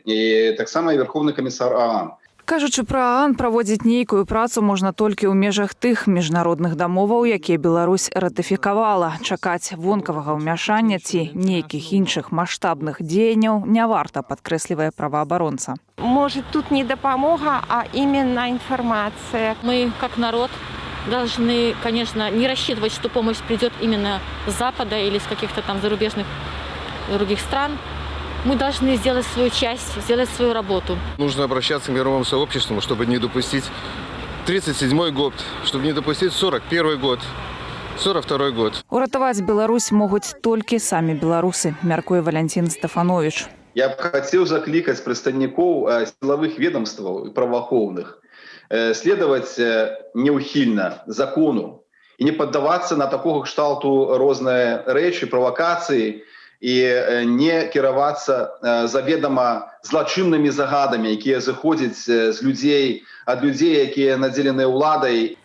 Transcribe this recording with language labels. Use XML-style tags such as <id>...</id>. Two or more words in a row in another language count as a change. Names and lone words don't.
<be>І таксама і Верховны камісар ААН. Кажучы пра ААН, праводзіць нейкую працу можна толькі ў межах тых міжнародных дамоваў, якія Беларусь ратыфікавала. Чакаць вонкавага ўмяшання ці нейкіх іншых маштабных дзеянняў не варта, падкрэслівае праваабаронца.</be> <ru>Может, тут не допомога, а именно информация. Мы, как народ, должны, конечно, не рассчитывать, что помощь придет именно с Запада или с каких-то там зарубежных других стран. Мы должны сделать свою часть, сделать свою работу. Нужно обращаться к мировому сообществу, чтобы не допустить 37-й год, чтобы не допустить 41-й год, 42-й год.</ru> <be>Уратаваць Беларусь могуць толькі самі беларусы, мяркуе Валянцін Стафанович. Я б хацеў заклікаць прадстаўнікоў сілавых ведомстваў і праваахоўных следаваць неўхільна закону і не паддавацца на такога кшталту розныя рэчы, правакацыі, і не кіравацца заведама злачыннымі загадамі, якія зыходзяць з людзей, ад людзей, якія надзеленыя ўладай.</be>